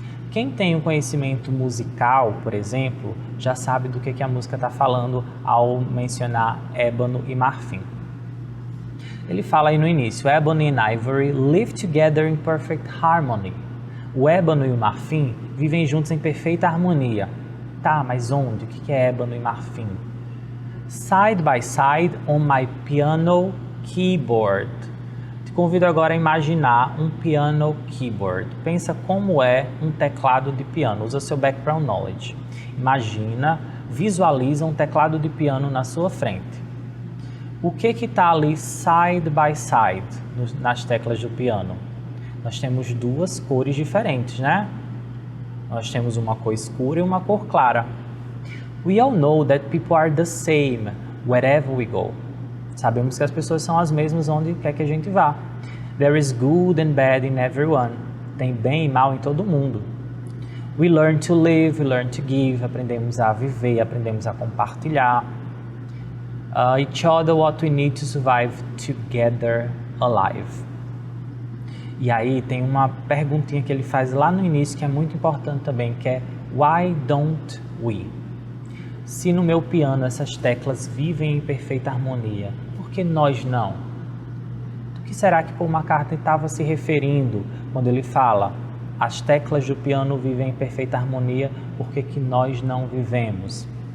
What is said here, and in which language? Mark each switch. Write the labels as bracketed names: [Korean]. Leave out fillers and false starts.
[Portuguese] Quem tem um conhecimento musical, por exemplo, já sabe do que a música está falando ao mencionar ébano e marfim. Ele fala aí no início, [English] Ebony and Ivory live together in perfect harmony. [Portuguese] O ébano e o marfim vivem juntos em perfeita harmonia. Tá, mas onde? O que é ébano e marfim? [English] Side by side on my piano keyboard. [Portuguese] Te convido agora a imaginar um piano keyboard. Pensa como é um teclado de piano. Usa seu background knowledge. Imagina, visualiza um teclado de piano na sua frente. O que está ali [English] side by side [Portuguese] nas teclas do piano? Nós temos duas cores diferentes, né? Nós temos uma cor escura e uma cor clara. [English] We all know that people are the same wherever we go. [Portuguese] Sabemos que as pessoas são as mesmas onde quer que a gente vá. [English] There is good and bad in everyone. [Portuguese] Tem bem e mal em todo mundo. [English] We learn to live, we learn to give. [Portuguese] Aprendemos a viver, aprendemos a compartilhar. [English] Each other what we need to survive together alive. [Portuguese] E aí tem uma perguntinha que ele faz lá no início que é muito importante também, que é [English] Why don't we? [Portuguese] Se no meu piano essas teclas vivem em perfeita harmonia, por que nós não? O que será que Paul McCartney estava se referindo quando ele fala as teclas do piano vivem em perfeita harmonia, por que nós não vivemos?